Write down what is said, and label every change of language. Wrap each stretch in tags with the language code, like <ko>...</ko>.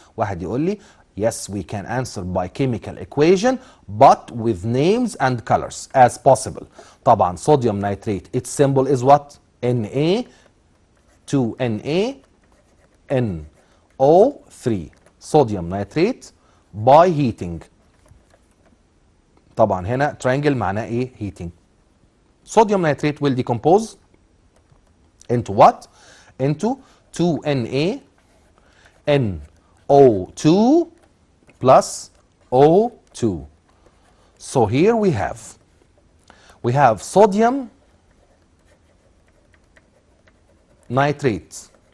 <ar>واحد يقول لي</ar> <en>yes we can answer by chemical equation but with names and colors as possible.</en> <ar>طبعا</ar> <en>sodium nitrate its symbol is what? Na 2Na NO3 sodium nitrate by heating.</en> <ar>طبعا هنا triangle معناه ايه؟ heating.</ar> <en>sodium nitrate will decompose into what? into 2Na NO2 plus O2. So here we have sodium nitrate.</en>